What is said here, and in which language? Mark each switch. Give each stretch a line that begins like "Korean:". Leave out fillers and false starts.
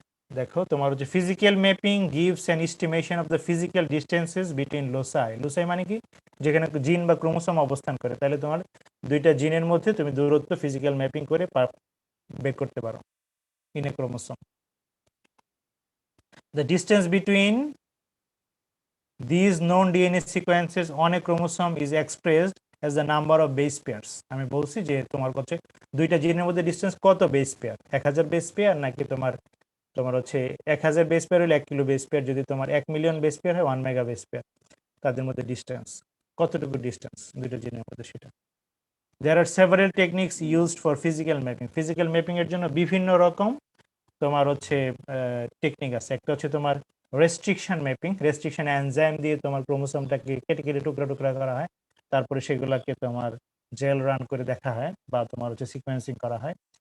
Bangla: দেখো তোমার হচ্ছে
English: Physical mapping gives an estimation of the physical distances between loci.
Bangla: লোসাই মানে কি? যেখানে জিন বা ক্রোমোসোম অবস্থান করে, তাহলে তোমার দুইটা জিনের মধ্যে তুমি দূরত্ব ফিজিক্যাল ম্যাপিং করে বের করতে পারো
English: In a chromosome. The distance between these known DNA sequences on a chromosome is expressed as the number of base pairs.
Bangla: আমি বলছি যে তোমার কাছে দুইটা জিনের মধ্যে ডিসটেন্স কত বেস পেয়ার, 1000 বেস পেয়ার নাকি তোমার হচ্ছে 1000 বেস পেয়ার হলে 1 কিলো বেস পেয়ার, যদি তোমার 1 মিলিয়ন বেস পেয়ার হয় 1 মেগা বেস পেয়ার, তাদের মধ্যে ডিসটেন্স কতটুকু ডিসটেন্স দুইটা জিনের মধ্যে সেটা।
English: There are several techniques used for physical mapping.
Bangla: Physical mapping এর জন্য বিভিন্ন রকম তোমার হচ্ছে টেকনিক আছে। একটা হচ্ছে তোমার রেস্ট্রিকশন ম্যাপিং, রেস্ট্রিকশন এনজাইম দিয়ে তোমার ক্রোমোসোমটাকে কেটে কেটে টুকরা টুকরা করা হয়, তারপরে সেগুলোকে তোমার জেল রান করে দেখা হয় বা তোমার হচ্ছে সিকোয়েন্সিং করা হয়।